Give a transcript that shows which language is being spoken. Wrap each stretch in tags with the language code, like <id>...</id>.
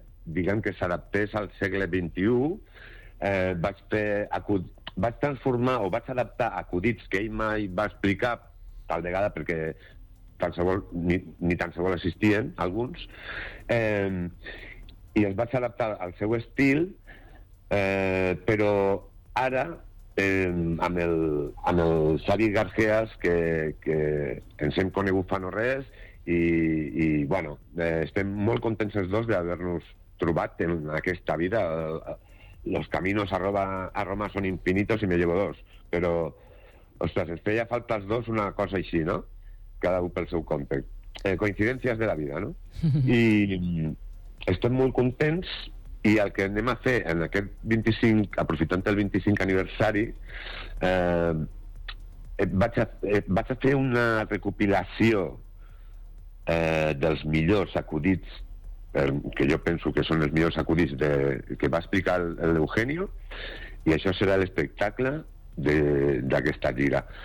<ca>diguem que s'adaptés al segle XXI, vaig transformar o vaig adaptar acudits que ell mai va explicar, tal vegada perquè ni tan sols existien alguns, i els vaig adaptar al seu estil, però ara amb el Xavi Garcias, que ens hem conegut fa no res, i bueno, estem molt contents els dos d'haver-nos trobat en aquesta vida.</ca> <es>Los caminos a Roma son infinitos y me llevo dos.</es> <ca>Però, ostres, es feia falta els dos una cosa així, no? Cada un pel seu compte. Coincidències de la vida, no? I estem molt contents, i el que anem a fer en aquest 25, aprofitant el 25 aniversari, vaig a fer una recopilació dels millors acudits, que jo penso que són els millors acudits que va explicar l'Eugenio, i això serà l'espectacle d'aquesta gira.</ca>